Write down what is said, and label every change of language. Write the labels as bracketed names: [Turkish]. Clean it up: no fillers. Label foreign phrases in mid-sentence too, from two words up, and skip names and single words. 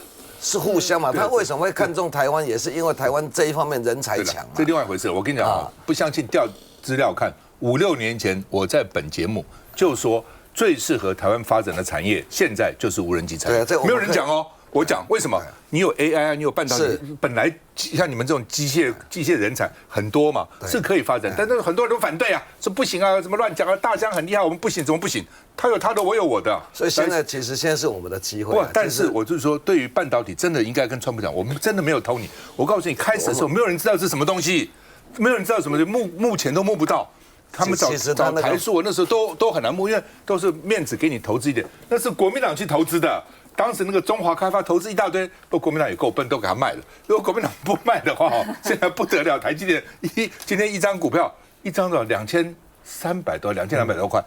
[Chinese] 是互相嘛？他為什麼會看中台灣？也是因為台灣這一方面人才強嘛。這另外一回事。我跟你講啊，不相信調資料看，5、6年前我在本節目就說，最適合台灣發展的產業，現在就是無人機產業。對，沒有人講哦。我講為什麼？你有 AI，你有半導體，本來像你們這種機械人才很多嘛，是可以發展。但是很多人都反對啊，說不行啊，怎麼亂講啊？大疆很厲害，我們不行，怎麼不行？他有他的，我有我的。所以現在其實是我們的機會。但是我就是說，對於半導體，真的應該跟川普講，我們真的沒有偷你。我告訴你，開始的時候沒有人知道是什麼東西，沒有人知道什麼，目前都摸不到。他們找台塑，那時候都很難摸，因為都是面子給你投資一點，那是國民黨去投資的。當時那個中華開發投資一大堆，不过國民党也夠笨，都給他賣了。如果國民党不賣的話，現在不得了，台積電今天一張股票一張多少2300多2200多塊。